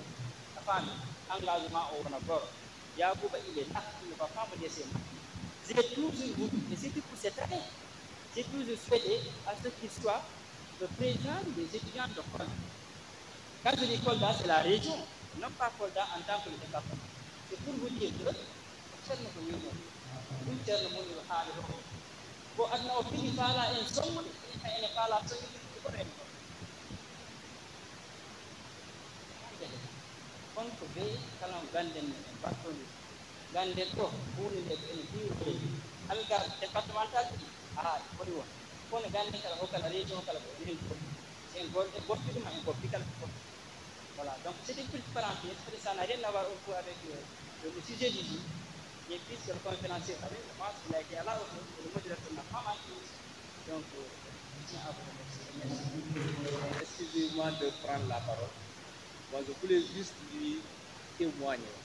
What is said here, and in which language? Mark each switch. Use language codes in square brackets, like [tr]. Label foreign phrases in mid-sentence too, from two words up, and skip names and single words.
[fr] La femme, engagement au Bonabor. Yacouba, il est là, il ne va pas me laisser. J'ai toujours voulu, et c'est pour cette année, j'ai toujours souhaité à ce qu'il soit le président des étudiants de Kolda. Quand je dis Kolda, c'est la région, non pas Kolda en tant que le département. C'est pour vous dire que [ff] ganden ɗo hunde nde ene biwde [fr] amical départemental [ff] foti won kono ganden kala kala région kala ko enen foti [fr] c'est un [ff] goɗɗuma en goppi kala ko foti. [fr] Voilà, donc c'est une petite parenthèse, ça n'a rien à voir avec le sujet du jour. Et puisque le conférencier, je pense qu'il a été là aussi, le modérateur n'a pas manqué. Donc, je tiens à vous remercier. Merci. Excusez-moi de prendre la parole. Moi, je voulais juste lui témoigner.